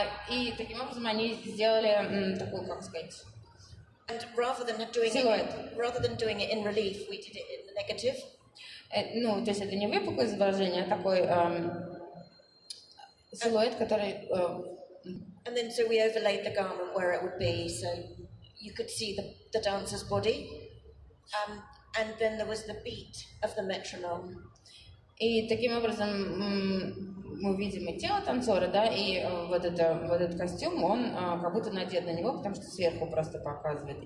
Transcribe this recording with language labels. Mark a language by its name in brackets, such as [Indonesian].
[Russian] И таким образом они сделали такую, как сказать, [English] And rather than doing it in relief, we did it in the negative. [Russian] Ну, то есть это не выпуклое изображение, а такой силуэт, который... [English] And then so we overlaid the garment where it would be, so you could see the dancer's body. And then there was the beat of the metronome. [Russian] И таким образом мы видим и тело танцора, да, и вот этот костюм, он как будто надет на него, потому что сверху просто показывает.